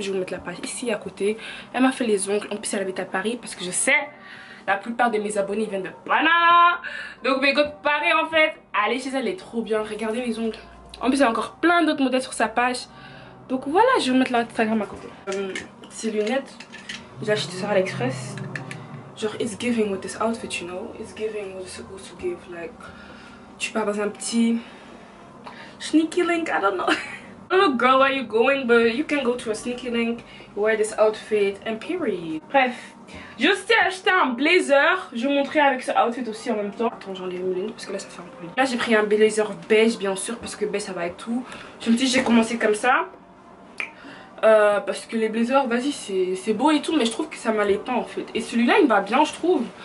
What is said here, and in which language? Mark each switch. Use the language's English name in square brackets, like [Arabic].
[French] Je vais vous mettre la page ici à côté. Elle m'a fait les ongles, en plus elle habite à Paris parce que je sais, la plupart de mes abonnés viennent de Panama. Donc mes gars de Paris en fait, allez chez elle, elle est trop bien, regardez mes ongles. En plus elle a encore plein d'autres modèles sur sa page. Donc voilà, je vais vous mettre l'Instagram à côté. Ces lunettes, j'ai acheté ça à l'Express. Genre [English] it's giving with this outfit, you know. It's giving what it's supposed to give, like. [French] Tu pars dans un petit... [English] sneaky link, I don't know. I don't know girl where you going, but you can go to a sneaky link, wear this outfit and period. [French] Bref, je sais acheter un blazer, je vais vous montrer avec ce outfit aussi en même temps. Attends, j'enlève mes lunettes parce que là ça fait un peu. Là j'ai pris un blazer beige bien sûr parce que beige ça va avec tout. Je me dis j'ai commencé comme ça. Parce que les blazers, vas-y c'est beau et tout mais je trouve que ça m'allait pas en fait. Et celui-là il va bien je trouve.